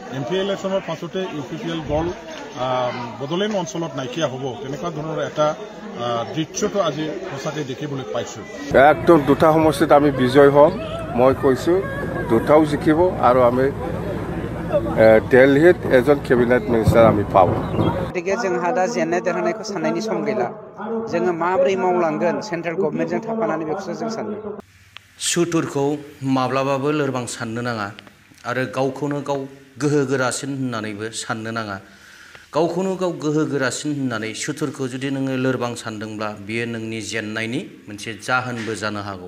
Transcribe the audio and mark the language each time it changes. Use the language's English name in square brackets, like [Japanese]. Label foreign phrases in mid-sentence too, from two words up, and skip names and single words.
[Assamese] MP ইলেকশ্যনৰ পাছতে UPPL দল বদলেন অঞ্চলত নাইকিয়া হ'ব তেনেকুৱা ধৰণৰ এটা দৃশ্যটো আজি সঁচাকৈ দেখিবলৈ পাইছোঁ। একদম দুটা সমষ্টিত আমি বিজয় হ'ম, মই কৈছোঁ দুটাও জিকিব আৰু আমি দিল্লীত এজন [English] cabinet minister [Assamese] আমি পাব। [Bodo] গতিকে जोंहा दा जेननाय देरहानायखौ साननायनि सम गैला, जोङो माबोरै मावलांगोन [English] central government [Bodo] थाफानानै बेखौसो जों सानदों। सुथुरखौ माब्लाबाबो लोरबां साननो नाङा आरो गावखौनो गाव गोहो गोरासिन होननानैबो साननो नाङा। गावखौनो गाव गोहो गोरासिन होननानै सुथुरखौ जुदि नोङो लोरबां सानदोंब्ला बियो नोंनि जेननायनि मोनसे जाहोनबो जानो हागौ।